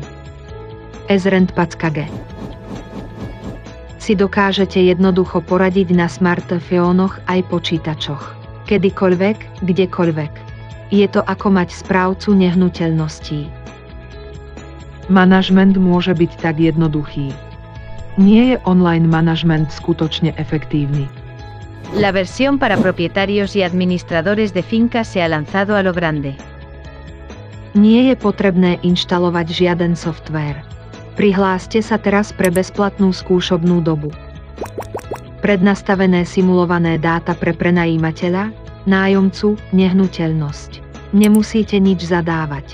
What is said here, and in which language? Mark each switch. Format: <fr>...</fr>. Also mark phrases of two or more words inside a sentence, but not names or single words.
<sk>Ezrendpackage si dokážete jednoducho poradiť na smartfónoch aj počítačoch. Kedykoľvek, kdekoľvek. Je to ako mať správcu nehnuteľností. Manažment môže byť tak jednoduchý. Nie je online manažment skutočne efektívny.</sk> <es>La versión para propietarios y administradores de fincas se ha lanzado a lo grande.</es> <sk>Nie je potrebné inštalovať žiaden softvér. Prihláste sa teraz pre bezplatnú skúšobnú dobu. Prednastavené simulované dáta pre prenajímateľa, nájomcu, nehnuteľnosť. Nemusíte nič zadávať.</sk>